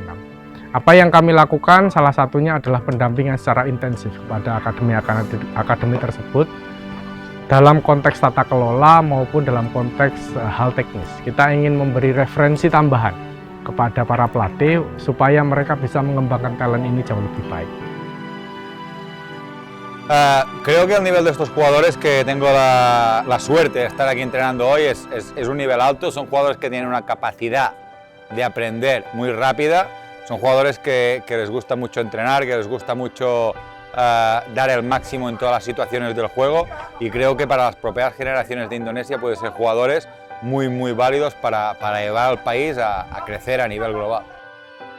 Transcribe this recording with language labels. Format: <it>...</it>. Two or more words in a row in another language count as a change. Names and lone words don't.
<id>Apa yang kami lakukan salah satunya adalah pendampingan secara intensif kepada akademi tersebut dalam konteks tata kelola maupun dalam konteks hal teknis. Kita ingin memberi referensi tambahan kepada para pelatih supaya mereka bisa mengembangkan talent ini jauh lebih baik.</id> <es>Creo que el nivel de estos jugadores, que tengo la suerte de estar aquí entrenando hoy, es un nivel alto. Son jugadores que tienen una capacidad de aprender muy rápida. Son jugadores que les gusta mucho entrenar, que les gusta mucho dar el máximo en todas las situaciones del juego, y creo que para las propias generaciones de Indonesia pueden ser jugadores muy válidos para llevar al país a crecer a nivel global.</es>